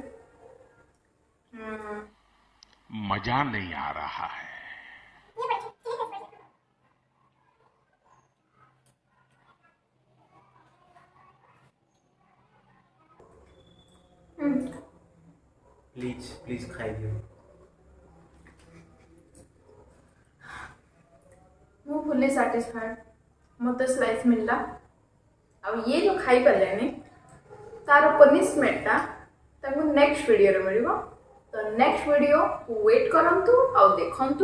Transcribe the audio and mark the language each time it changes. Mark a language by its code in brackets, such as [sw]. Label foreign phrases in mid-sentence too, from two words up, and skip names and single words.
[hi] मजा नहीं आ रहा है। [en] please please [or] ଖାଇ ଦିଅ ମୁଁ [en] fully satisfied [or] ମୋତେ ସ୍ଲାଇସ୍ ମିଳିଲା ଆଉ ଇଏ ଯେଉଁ ଖାଇପାରିଲେନି ତାର ପନିଶମେଣ୍ଟଟା ତାଙ୍କୁ ନେକ୍ସଟ ଭିଡ଼ିଓରେ ମିଳିବ ତ [en] next video wait [or] କରନ୍ତୁ ଆଉ ଦେଖନ୍ତୁ